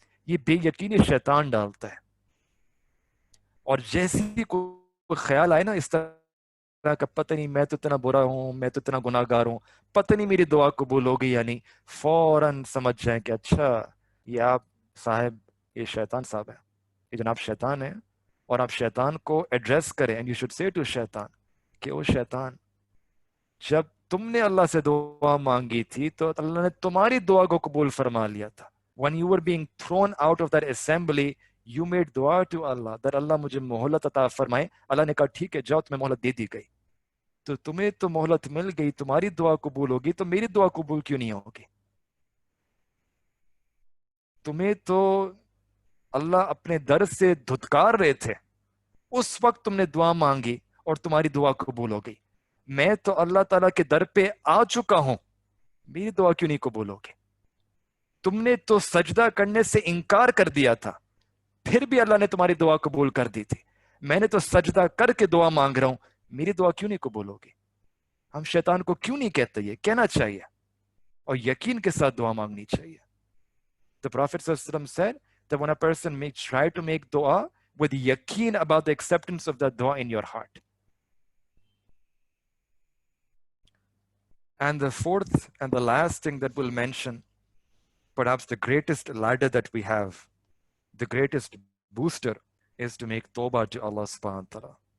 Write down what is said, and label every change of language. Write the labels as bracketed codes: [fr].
[ur] یہ بے یقینی شیطان ڈالتا ہے، اور جیسی کوئی خیال آئے نا اس طرح کا، پتہ نہیں میں تو اتنا برا ہوں، میں تو اتنا گناہ گار ہوں، پتہ نہیں میری دعا قبول ہوگی یا نہیں، فوراً سمجھ جائیں کہ اچھا یہ آپ صاحب، یہ شیطان صاحب ہے، یہ جناب شیطان ہے. اور آپ شیطان کو ایڈریس کریں. [en] and you should say to [ur] شیطان کہ او شیطان، جب تم نے اللہ سے دعا مانگی تھی تو اللہ نے تمہاری دعا کو قبول فرما لیا تھا. [en] when you were being thrown out of that assembly you made dua to Allah that [ur] اللہ مجھے مہلت عطا فرمائے. اللہ نے کہا ٹھیک ہے جاؤ، تمہیں مہلت دے دی گئی. تو تمہیں تو مہلت مل گئی، تمہاری دعا قبول ہوگی، تو میری دعا قبول کیوں نہیں ہوگی؟ تمہیں تو اللہ اپنے در سے دھتکار رہے تھے، اس وقت تم نے دعا مانگی اور تمہاری دعا قبول ہو گئی. میں تو اللہ تعالیٰ کے در پہ آ چکا ہوں، میری دعا کیوں نہیں قبول ہوگی؟ تم نے تو سجدہ کرنے سے انکار کر دیا تھا، پھر بھی اللہ نے تمہاری دعا قبول کر دی تھی. میں نے تو سجدہ کر کے دعا مانگ رہا ہوں، میری دعا کیوں نہیں قبول ہوگی؟ ہم شیطان کو کیوں نہیں کہتے؟ یہ کہنا چاہیے اور یقین کے ساتھ دعا مانگنی چاہیے. [en] The Prophet ﷺ said that when a person may try to make dua with yaqeen about the acceptance of that dua in your heart. And the fourth and the last thing that we'll mention, perhaps the greatest ladder that we have, the greatest booster, is to make tawbah to Allah subhanahu wa ta'ala.